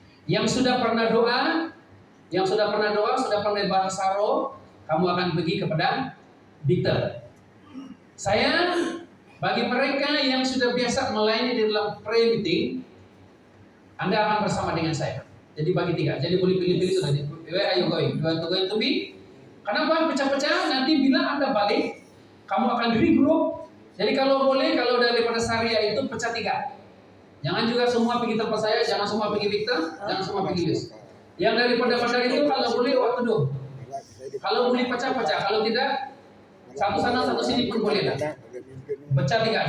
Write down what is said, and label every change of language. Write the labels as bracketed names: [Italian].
[Malay] Yang sudah pernah doa, sudah pernah bahasa roh, kamu akan pergi kepada Victor. Saya, bagi mereka yang sudah biasa melayani di dalam prayer meeting, Anda akan bersama dengan saya. Jadi bagi 3. Jadi boleh pilih-pilih sudah. [English] Where are you going? You want to go to me? [Malay] Kenapa pecah-pecah? Nanti bila Anda balik, kamu akan regroup. Jadi kalau boleh, kalau daripada Saria itu pecah 3. Jangan juga semua pergi tempat saya, jangan semua pergi Victor, jangan semua pergi Lius. Yang daripada bandar itu kalau boleh waktu dulu. Kalau boleh pecah-pecah, kalau tidak satu sana satu sini pun boleh. Pecah 3.